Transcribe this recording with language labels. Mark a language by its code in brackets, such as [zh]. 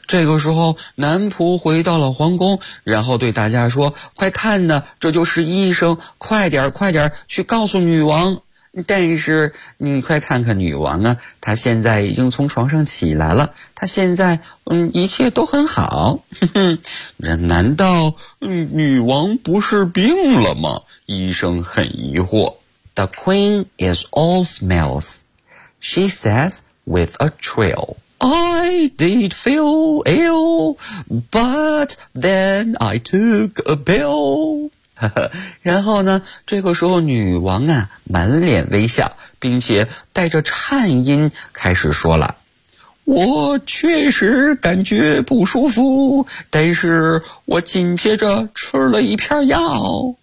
[zh] 这个时候男仆回到了皇宫，然后对大家说，快看呢，这就是医生，快点快点去告诉女王。但是你快看看女王啊，她现在已经从床上起来了，她现在一切都很好。哼哼，难道女王不是病了吗？医生很疑惑。 [en] The queen is all smells, she says with a trill. I did feel ill, but then I took a pill. [zh] 然后呢，这个时候女王啊满脸微笑，并且带着颤音开始说了，我确实感觉不舒服，但是我紧接着吃了一片药。